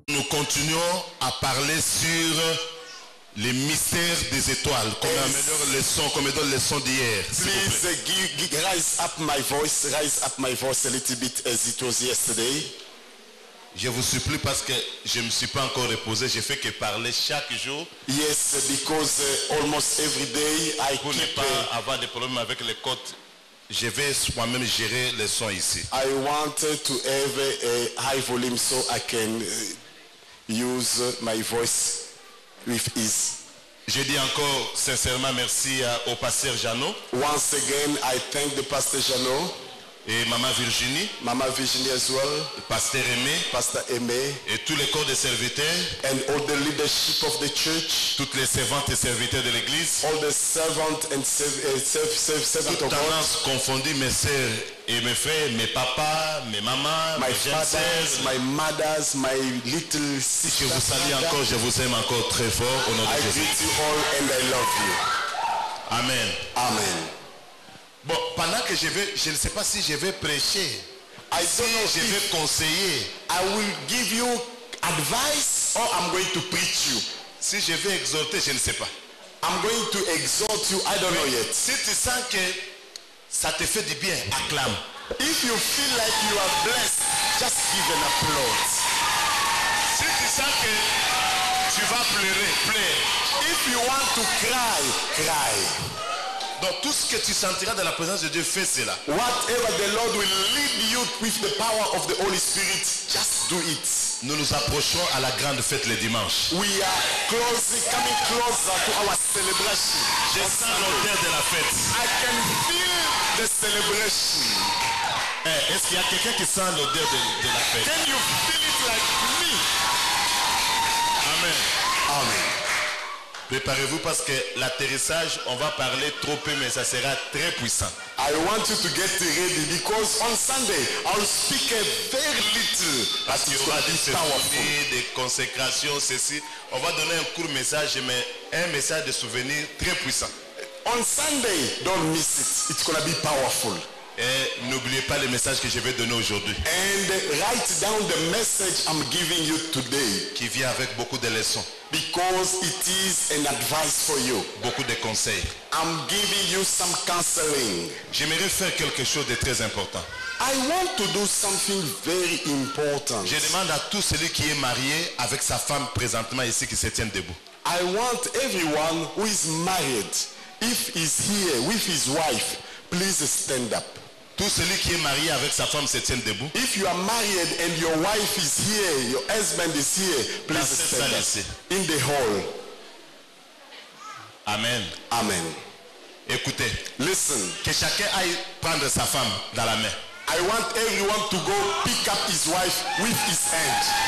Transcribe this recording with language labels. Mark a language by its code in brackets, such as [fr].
[fr] continuons à parler sur les mystères des étoiles. Comme la leçon, comme la leçon d'hier. [en] Please rise up my voice a little bit as it was yesterday. [fr] Je vous supplie parce que je ne me suis pas encore reposé. Je fais que parler chaque jour. [en] Yes, because almost every day I [fr] pour ne pas avoir des problèmes avec les côtes. Je vais moi-même gérer les sons ici. [en] I want to have a high volume so I can use my voice with ease. [fr] Je dis encore sincèrement merci au pasteur Jeannot. [en] Once again, I thank the Pastor Jeannot. [fr] Et Maman Virginie. [en] Mama Virginie as well. [fr] Pasteur Aimé. [en] Pastor Aimé. [fr] Et tous les corps de serviteurs. [en] And all the leadership of the church. [fr] Toutes les servantes et serviteurs de l'église. [en] All the servants and servants of God. [fr] Confondu mes sœurs et mes frères, mes papas, mes mamans, [en] my [fr] mes [en] fathers, my mothers, my little sisters. [fr] Je vous salue encore, je vous aime encore très fort au nom de Jésus. [en] I greet you all and I love you. Amen. Amen. [fr] Bon, pendant que je ne sais pas si je vais prêcher, si je vais conseiller. [en] I will give you advice or I'm going to preach you. [fr] Si je vais exhorter, je ne sais pas. [en] I'm going to exhort you, I don't know yet. [fr] Si tu sens que ça te fait du bien, acclame. [en] If you feel like you are blessed, just give an applause. [fr] Si tu sens que tu vas pleurer, pleure. [en] If you want to cry, cry. [fr] Donc tout ce que tu sentiras dans la présence de Dieu, fais cela. [en] Whatever the Lord will lead you with the power of the Holy Spirit, just do it. [fr] Nous nous approchons à la grande fête le dimanche. [en] We are coming closer to our celebration. [fr] Je sens l'odeur de la fête. [en] I can feel the celebration. [fr] Est-ce qu'il y a quelqu'un qui sent l'odeur de la fête? [en] Can you feel it like me? Amen. Amen. [fr] Préparez-vous parce que l'atterrissage, on va parler trop peu, mais ça sera très puissant. [en] I want you to get ready because on Sunday I'll speak a very little. [fr] Parce qu'il y aura des cérémonies, des consécrations, ceci. On va donner un court message, mais un message de souvenir très puissant. [en] On Sunday, don't miss it. It's gonna be powerful. [fr] Et n'oubliez pas le message que je vais donner aujourd'hui. [en] And write down the message I'm giving you today. [fr] Qui vient avec beaucoup de leçons. [en] Because it is an advice for you. [fr] Beaucoup de conseils. [en] I'm giving you some counseling. [fr] J'aimerais faire quelque chose de très important. [en] I want to do something very important. [fr] Je demande à tout celui qui est marié avec sa femme présentement ici qui se tienne debout. [en] I want everyone who is married, if he's here with his wife, please stand up. [fr] Tout celui qui est marié avec sa femme se tient debout. [en] If you are married and your wife is here, your husband is here, please stand up. In the hall. Amen. Amen. [fr] Écoutez. [en] Listen. [fr] Que chacun aille prendre sa femme dans la main. [en] I want everyone to go pick up his wife with his hand.